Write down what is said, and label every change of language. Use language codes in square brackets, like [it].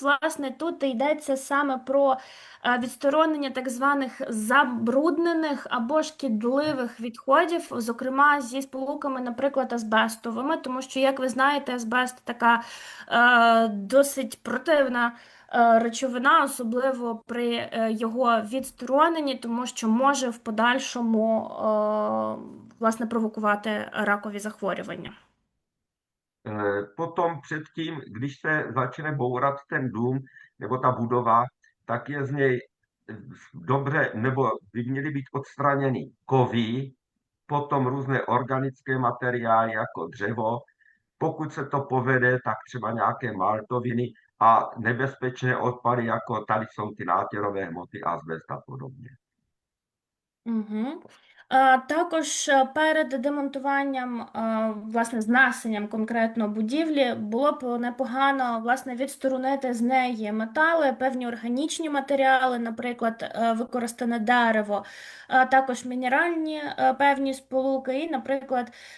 [uk] Власне, тут йдеться саме про відсторонення так званих забруднених або шкідливих відходів, зокрема зі сполуками, наприклад, азбестовими, тому що, як ви знаєте, азбест така досить противна речовина, особливо при його відстороненні, тому що може в подальшому власне провокувати ракові захворювання. [cs] potom předtím, když se začne bourat ten dům nebo ta budova, tak je z něj dobře, nebo by měly být odstraněny kovy, potom různé organické materiály jako dřevo. Pokud se to povede, tak třeba nějaké maltoviny a nebezpečné odpady, jako tady jsou ty nátěrové hmoty, azbest a podobně. Угу. [uk] Також перед демонтуванням, власне, знесенням конкретно будівлі, було б непогано, власне, відсторонити з неї метали, певні органічні матеріали, наприклад, використане дерево, також мінеральні певні сполуки і, наприклад,